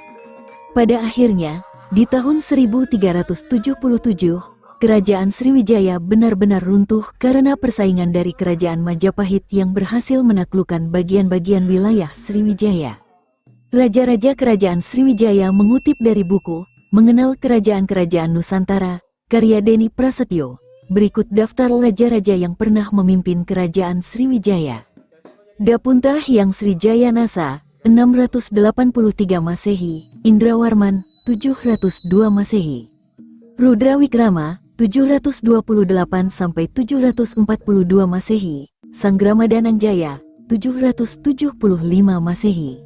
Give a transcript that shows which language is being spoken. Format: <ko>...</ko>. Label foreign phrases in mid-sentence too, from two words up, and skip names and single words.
<id>Pada akhirnya, di tahun 1377, Kerajaan Sriwijaya benar-benar runtuh karena persaingan dari Kerajaan Majapahit yang berhasil menaklukkan bagian-bagian wilayah Sriwijaya. Raja-raja Kerajaan Sriwijaya mengutip dari buku Mengenal Kerajaan-Kerajaan Nusantara, karya Deni Prasetyo. Berikut daftar raja-raja yang pernah memimpin Kerajaan Sriwijaya. Dapunta Hyang Srijaya Nasa, 683 Masehi, Indrawarman, 702 Masehi. Rudra Wikrama, 728-742 Masehi. Sanggrama Danangjaya, 775 Masehi.</id>